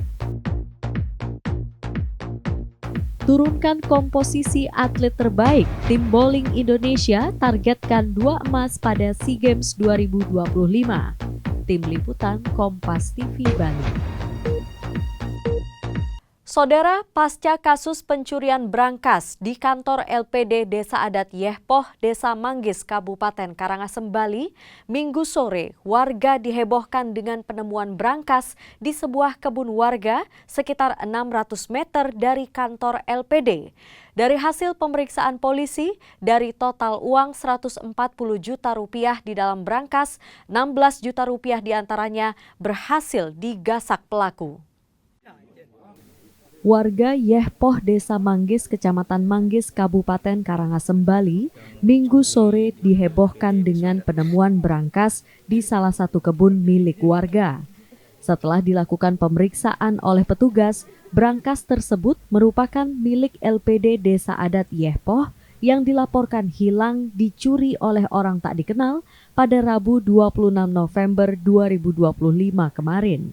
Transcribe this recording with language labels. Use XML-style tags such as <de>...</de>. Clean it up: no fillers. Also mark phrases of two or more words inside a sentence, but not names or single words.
<id>Turunkan komposisi atlet terbaik, tim bowling Indonesia targetkan 2 emas pada SEA Games 2025. Tim Liputan Kompas TV Bali. Saudara, pasca kasus pencurian brankas di kantor LPD Desa Adat Yehpoh, Desa Manggis, Kabupaten Karangasem, Bali, Minggu sore, warga dihebohkan dengan penemuan brankas di sebuah kebun warga sekitar 600 meter dari kantor LPD. Dari hasil pemeriksaan polisi, dari total uang Rp140 juta di dalam brankas, Rp16 juta diantaranya berhasil digasak pelaku. Warga Yehpoh Desa Manggis, Kecamatan Manggis, Kabupaten Karangasem, Bali, Minggu sore dihebohkan dengan penemuan brankas di salah satu kebun milik warga. Setelah dilakukan pemeriksaan oleh petugas, brankas tersebut merupakan milik LPD Desa Adat Yehpoh yang dilaporkan hilang dicuri oleh orang tak dikenal pada Rabu 26 November 2025 kemarin.</id>